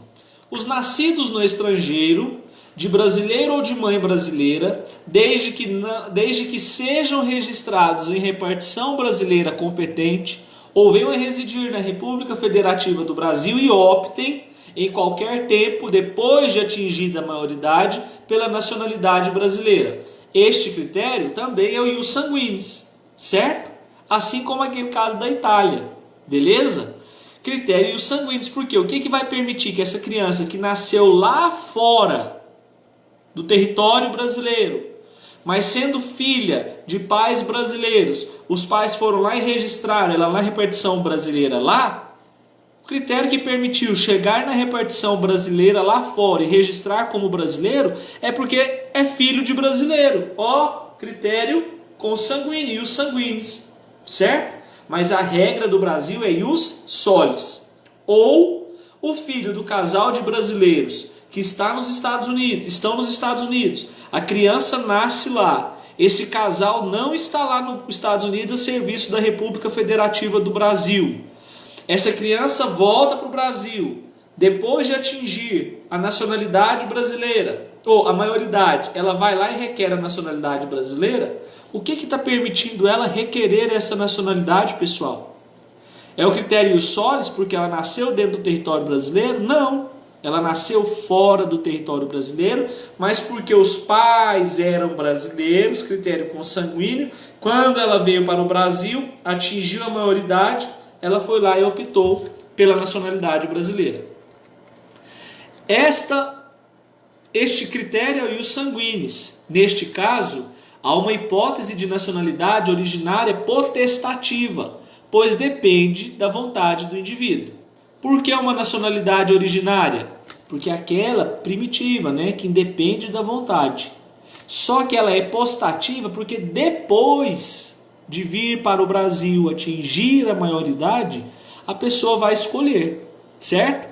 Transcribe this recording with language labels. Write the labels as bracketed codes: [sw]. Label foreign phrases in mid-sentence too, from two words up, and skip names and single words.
[pt] Os nascidos no estrangeiro, de brasileiro ou de mãe brasileira, desde que sejam registrados em repartição brasileira competente ou venham a residir na República Federativa do Brasil e optem, em qualquer tempo, depois de atingida a maioridade, pela nacionalidade brasileira. Este critério também é o [la] ius sanguinis, [pt] certo? Assim como aquele caso da Itália, beleza? critério [la] ius sanguinis. [pt] Por quê? O que vai permitir que essa criança que nasceu lá fora do território brasileiro, mas sendo filha de pais brasileiros, os pais foram lá e registraram ela na repartição brasileira lá, o critério que permitiu chegar na repartição brasileira lá fora e registrar como brasileiro é porque é filho de brasileiro. Ó, critério consanguíneo, [la] ius sanguinis, [pt] certo? Mas a regra do Brasil é [la] ius solis. [pt] Ou o filho do casal de brasileiros que estão nos Estados Unidos, a criança nasce lá, esse casal não está lá nos Estados Unidos a serviço da República Federativa do Brasil. Essa criança volta para o Brasil, depois de atingir a nacionalidade brasileira, ou a maioridade, ela vai lá e requer a nacionalidade brasileira. O que está permitindo ela requerer essa nacionalidade, pessoal? É o critério [la] ius solis, [pt] porque ela nasceu dentro do território brasileiro? Não. Ela nasceu fora do território brasileiro, mas porque os pais eram brasileiros, critério consanguíneo. Quando ela veio para o Brasil, atingiu a maioridade, ela foi lá e optou pela nacionalidade brasileira. Este critério é o [la] ius sanguinis. [pt] Neste caso, há uma hipótese de nacionalidade originária potestativa, pois depende da vontade do indivíduo. Por que uma nacionalidade originária? Porque é aquela primitiva, que independe da vontade. Só que ela é postativa porque depois de vir para o Brasil atingir a maioridade, a pessoa vai escolher, certo?